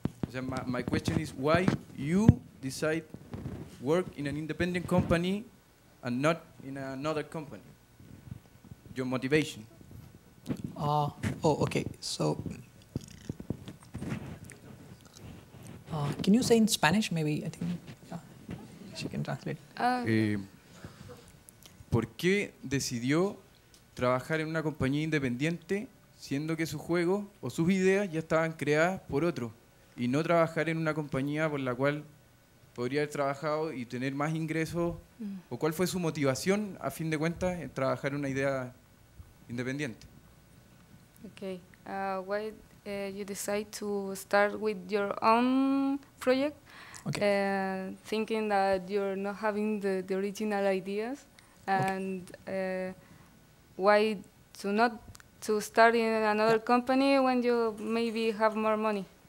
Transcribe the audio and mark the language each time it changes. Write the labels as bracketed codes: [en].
[en] So my question is why you decide work in an independent company and not in another company? Your motivation. Okay. So, can you say in Spanish? Maybe I think she can translate. [es] ¿Por qué decidió trabajar en una compañía independiente, siendo que sus juegos o sus ideas ya estaban creadas por otro, y no trabajar en una compañía por la cual podría haber trabajado y tener más ingresos? ¿O cuál fue su motivación, a fin de cuentas, en trabajar en una idea independiente? [en] Okay. Why you decide to start with your own project? Okay. Thinking that you're not having the original ideas, and why to start in another company when you maybe have more money?